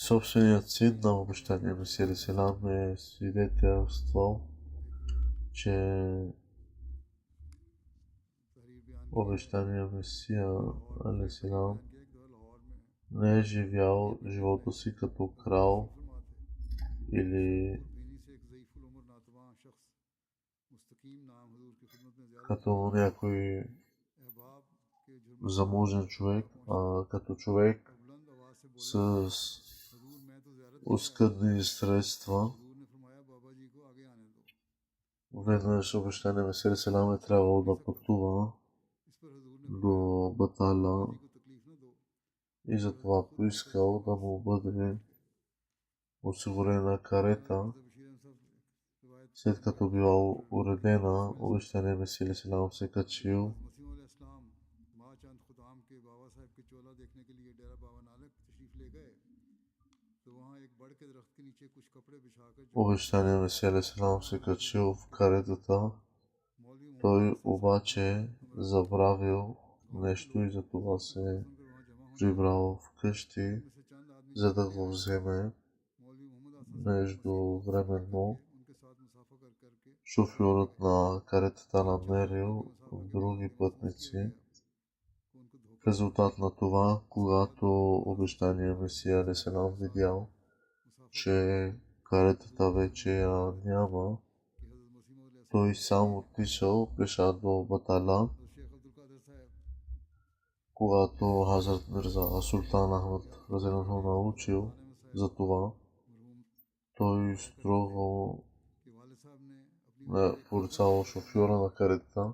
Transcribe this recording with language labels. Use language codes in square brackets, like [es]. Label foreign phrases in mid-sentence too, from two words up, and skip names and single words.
[bg] Собственият син на обещания Месия Селам е свидетелствал, че [ur] تحریر بیان [bg] обещания Месия Селам [ur] بیان کیا ایک دفعہ لاہور میں [bg] не е живял живота си като крал [ur] فرما تھے [bg] или [ur] بینی سے ایک ضعیف العمر ناتواں شخص مستقیم نام حضور کی خدمت میں زیادہ [bg] като някой [ur] احباب کے جرم [bg] заможен човек, а като човек [ur] اور بلند آواز سے بولا [bg] с [ur] حضور میں تو زیارت [bg] оскъдни средства. [ur] حضور نے فرمایا بابا جی کو آگے آنے دو [bg] Веднъж обещания Месия Селам е трябвало да пътува [ur] اس پر حضور نے [bg] до Батала [ur] جی کو تکلیف نہ دو [bg] и затова поискал да му бъде осигурена карета. [ur] حضرت بشیر احمد صاحب روایت [bg] След като била уредена, обещания Месия Селам се качил [ur] مسیح علیہ السلام ماں چند خدام کے بابا صاحب کے چولہ دیکھنے کے لیے ڈیرہ بابا نانک تشریف لے گئے تو وہاں ایک بڑ کے درخت کے نیچے کچھ کپڑے بچھا کر جو [bg] обещания Месия Селам се качил в каретата. [ur] मौलवी [bg] Той обаче забравил нещо и затова се [ur] سن کر وہاں جمع ہونے [bg] прибрал вкъщи, [ur] میں سے چند آدمی [bg] за да го вземе. [ur] مولوی محمد آسن [bg] Междувременно [ur] ان کے ساتھ مصافحہ کر کے [bg] шофьорът на каретата намерил други пътници, [ur] ان کو دھوکہ [bg] резултат на това, когато обещания Месия Алейхиссалам видял, че каретата вече я няма, той сам отишъл пеша до Батала. Когато Хазрат Мирза Султан Ахмад разединно научил за това, той строго порицал шофьора на каретата.